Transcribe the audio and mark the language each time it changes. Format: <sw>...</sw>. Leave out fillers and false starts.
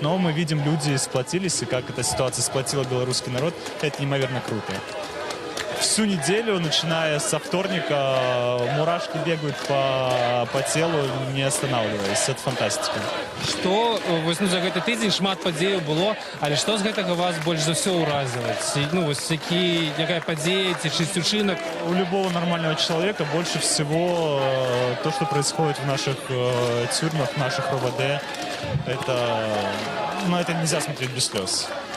<ru>Но мы видим, люди сплотились, и как эта ситуация сплотила белорусский народ, это неимоверно круто. Всю неделю, начиная со вторника, мурашки бегают по телу, не останавливаясь. Это фантастика.</ru> <be>Что, вось, ну, за гэты тыдзень шмат падзеяў было, але што з гэтага вас больш за ўсё ўразіла? Ну, вось, якая падзея ці чысь учынак?</be> <ru>У любого нормального человека больше всего то, что происходит в наших тюрьмах, в наших РОВД, это нельзя смотреть без слез.</ru>